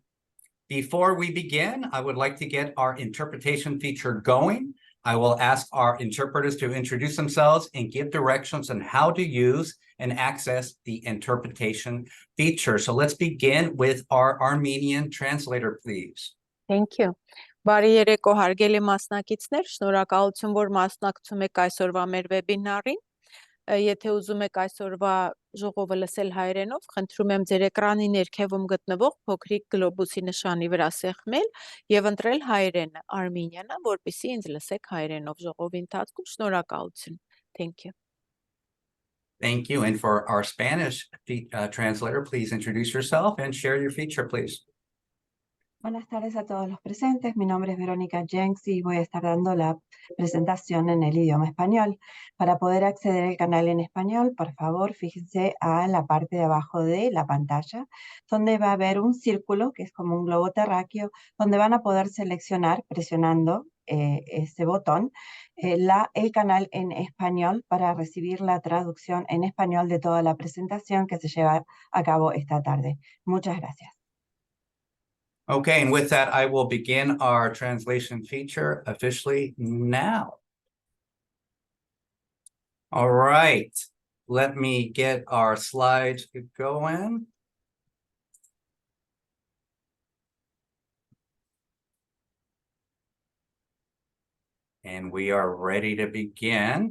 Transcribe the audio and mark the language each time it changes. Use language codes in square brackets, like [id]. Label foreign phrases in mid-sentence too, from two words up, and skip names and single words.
[en] Before we begin, I would like to get our interpretation feature going. I will ask our interpreters to introduce themselves and give directions on how to use and access the interpretation feature. So let's begin with our Armenian translator, please. Thank you. [hy] Բարի երեկո հարգելի մասնակիցներ, շնորհակալություն, որ մասնակցում եք այսօրվա մեր վեբինարին։ Եթե ուզում եք այսօրվա ժողովը լսել հայերենով, խնդրում եմ ձեր էկրանի ներքևում գտնվող փոքրիկ գլոբուսի նշանի վրա սեղմել եւ ընտրել հայերենը, Armenian-ը, որպեսզի ինձ լսեք հայերենով ժողովի ընթացքում։ Շնորհակալություն. [en] Thank you. Thank you. And for our Spanish translator, please introduce yourself and share your feature, please. [es] Buenas tardes a todos los presentes. Mi nombre es Verónica Jenks y voy a estar dando la presentación en el idioma español. Para poder acceder al canal en español, por favor, fíjense a la parte de abajo de la pantalla, donde va a haber un círculo, que es como un globo terráqueo, donde van a poder seleccionar, presionando ese botón, el canal en español para recibir la traducción en español de toda la presentación que se lleva a cabo esta tarde. Muchas gracias. [en] Okay, and with that, I will begin our translation feature officially now. All right, let me get our slides going. And we are ready to begin.